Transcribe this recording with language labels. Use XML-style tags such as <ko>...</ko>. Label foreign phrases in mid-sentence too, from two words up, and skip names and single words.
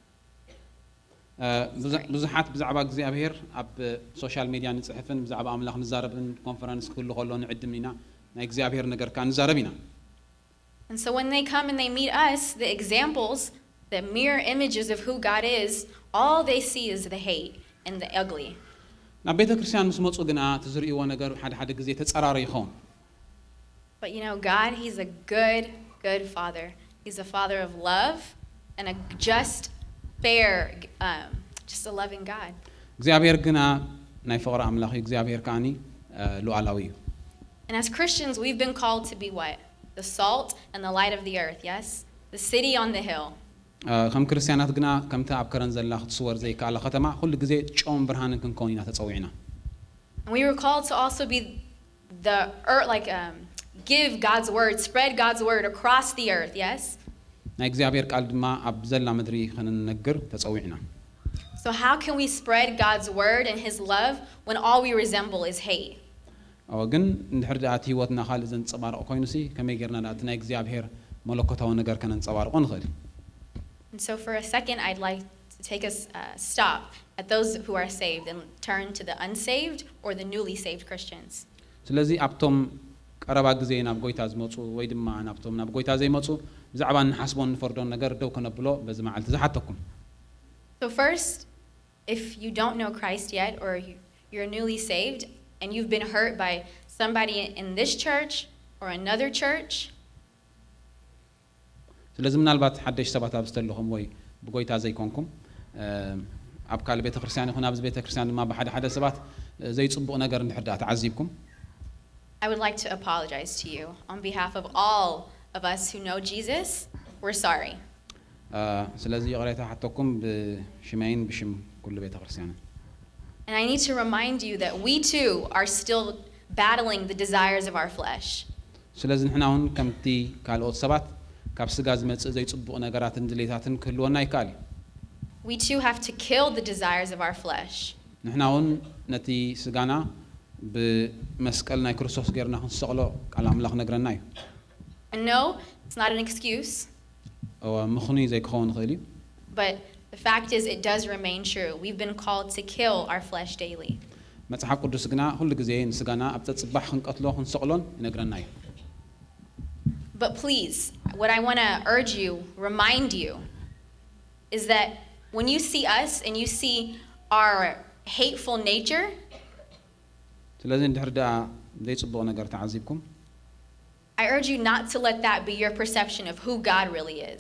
<ti>ብዙሓት ብዛዕባ እግዚኣብሔር ኣብ ሶሻል ሚድያ ንጽሕፍን ብዛዕባ ኣምላኽ ንዛረብን ኮንፈረንስ ክህሉ ከሎ ንዕድም ኢና ናይ እግዚኣብሔር ነገር ካ ንዛረብ ኢና</ti> <en>And so when they come and they meet us, the examples, the mirror images of who God is, all they see is the hate and the ugly.</en> <ti>ናብ ቤተ ክርስቲያን ምስ መጹ ግና ትዝርእይዎ ነገር ሓደ ግዜ ተጸራሪ ይኸውን</ti> <en>But God, he's a good father. He's a father of love and a just, fair, just a loving God.</en> <ti>እግዚአብሔር ግና ናይ ፍቅሪ ኣምላኽ እግዚአብሔር ካኒ ሉዓላዊ እዩ</ti> <en>And as Christians, we've been called to be what? The salt and the light of the earth, yes? The city on the hill.</en> <ti>ከም ክርስቲያናት ግና ከምቲ ኣብ ከረን ዘላ ክትስወር ዘይከኣለ ከተማ ኩሉ ግዜ ጨውን ብርሃንን ክንከውን ኢና ተፀዊዕና</ti> <en>And we were called to also be the earth, like give God's word, spread God's word across the earth, yes?</en> <ti>ናይ እግዚአብሔር ቃል ድማ ኣብ ዘላ ምድሪ ክንነግር ተፀዊዕና</ti> <en>So how can we spread God's word and his love when all we resemble is hate?</en> <ti>ግን እንድሕር ዳኣቲ ህይወትና ካልእ ዘንፀባርቕ ኮይኑሲ ከመይ ጌርና ዳኣቲ ናይ እግዚአብሔር መለኮታዊ ነገር ከነንፀባርቆ ንኽእል</ti> <en>And so for a second, I'd like to take a stop at those who are saved and turn to the unsaved or the newly saved Christians.</en> <ti>ስለዚ ኣብቶም ቀረባ ግዜ ናብ ጎይታ ዝመፁ ወይ ድማ ናብቶም ናብ ጎይታ ዘይመፁ ብዛዕባ ንሓስቦን ንፈርዶን ነገር ደው ከነብሎ በዚ መዓልቲ ዝሓተኩም</ti> <en>So first, if you don't know Christ yet or you're newly saved and you've been hurt by somebody in this church or another church,</en> <ti>ስለዚ ምናልባት ሓደሽ ሰባት ኣብ ዝተለኹም ወይ ብጎይታ ዘይኮንኩም ኣብ ካልእ ቤተ ክርስቲያን ይኹን ኣብዚ ቤተ ክርስቲያን ድማ ብሓደ ሓደ ሰባት ዘይፅቡቕ ነገር እንድሕር ዳኣ ተዓዚብኩም</ti> <en>I would like to apologize to you on behalf of all of us who know Jesus. We're sorry.</en> <ti>ስለዚ ይቕሬታ ሓተኩም ብሽመይን ብሽም ኩሉ ቤተ ክርስቲያን</ti> <en>And I need to remind you that we too are still battling the desires of our flesh.</en> <ti>ስለዚ ንሕና እውን ከምቲ ካልኦት ሰባት ካብ ስጋ ዝመጽእ ዘይጽቡቕ ነገራትን ድሌታትን ክህልወና ይከኣል</ti> <en>We too have to kill the desires of our flesh.</en> <ti>ንሕና እውን ነቲ ስጋና ብመስቀል ናይ ክርስቶስ ጌርና ክንሰቕሎ ቃል ኣምላኽ ነግረና እዩ</ti> <en>And no, it's not an excuse.</en> <ti>ምኽንዩ ዘይክኸውን ይኽእል እዩ</ti> <en>But the fact is, it does remain true. We've been called to kill our flesh daily.</en> <ti>መጽሓፍ ቅዱስ ግና ኩሉ ግዜ ንስጋና ኣብ ተጽባሕ ክንቀትሎ ክንሰቕሎን ይነግረና እዩ</ti> <en>But please, what I want to urge you, remind you, is that when you see us and you see our hateful nature,</en> <ti>ስለዚ እንድሕር ዳኣ ዘይጽቡቕ ነገር ተዓዚብኩም</ti> <en>I urge you not to let that be your perception of who God really is.</en>